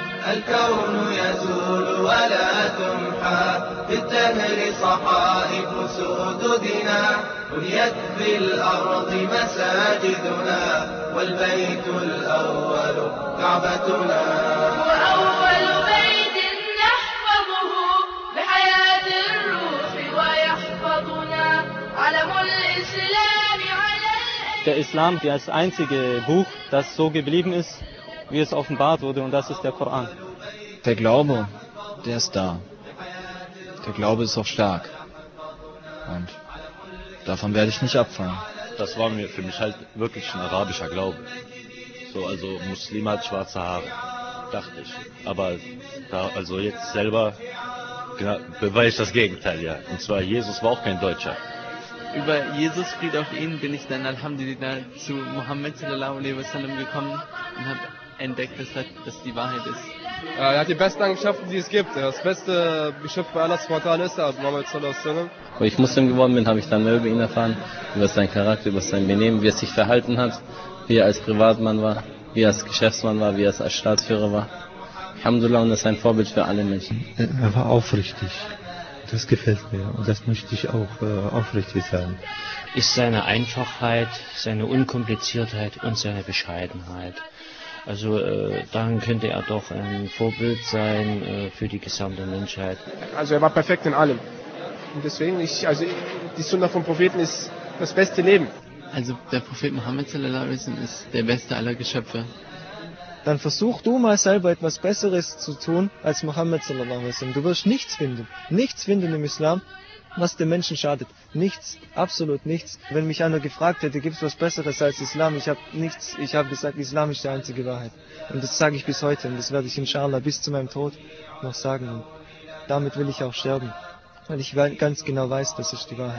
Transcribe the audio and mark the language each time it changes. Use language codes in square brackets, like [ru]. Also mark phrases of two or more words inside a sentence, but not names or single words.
[ar] الكون يزول ولا تمحى في الدهر صحائف سددنا بنيت بالأرض مساجدنا والبيت الأول كعبتنا وأول بيت نحفظه بحياة الروح ويحفظنا علم الإسلام على [de] Der Islam, der als einzige Buch, das so geblieben ist, wie es offenbart wurde, und das ist der Koran. Der Glaube, der ist da. Der Glaube ist auch stark. Und davon werde ich nicht abfallen. Das war für mich halt wirklich ein arabischer Glaube. So, also Muslim hat schwarze Haare, dachte ich. Aber da, also jetzt selber beweise ich das Gegenteil, ja. Und zwar, Jesus war auch kein Deutscher. Über Jesus, Friede auf ihn, bin ich dann Alhamdulillah zu Mohammed [ar] صلى الله عليه وسلم [de] gekommen und habe entdeckt, dass das die Wahrheit ist. Er hat die besten Eigenschaften, die es gibt. Das beste Geschöpf bei [ar] الله سبحانه [de] ist Mohammed [ar] صلى الله عليه وسلم. [de] Wo ich Muslim geworden bin, habe ich dann mehr über ihn erfahren, über seinen Charakter, über sein Benehmen, wie er sich verhalten hat, wie er als Privatmann war, wie er als Geschäftsmann war, wie er als Staatsführer war. Alhamdulillah, und das ist ein Vorbild für alle Menschen. Er war aufrichtig. Das gefällt mir und das möchte ich auch aufrichtig sein. Ist seine Einfachheit, seine Unkompliziertheit und seine Bescheidenheit. Also daran könnte er doch ein Vorbild sein für die gesamte Menschheit. Also er war perfekt in allem. Und deswegen, die Sunna vom Propheten ist das beste Leben. Also der Prophet Mohammed [ar] صلى الله عليه وسلم [de] ist der beste aller Geschöpfe. Dann versuch du mal selber etwas Besseres zu tun als Mohammed [ar] صلى الله عليه وسلم. [de] Du wirst nichts finden im Islam, was den Menschen schadet. Nichts, absolut nichts. Wenn mich einer gefragt hätte, gibt es was Besseres als Islam? Ich habe gesagt, Islam ist die einzige Wahrheit. Und das sage ich bis heute und das werde ich inshallah bis zu meinem Tod noch sagen. Und damit will ich auch sterben, weil ich ganz genau weiß, das ist die Wahrheit.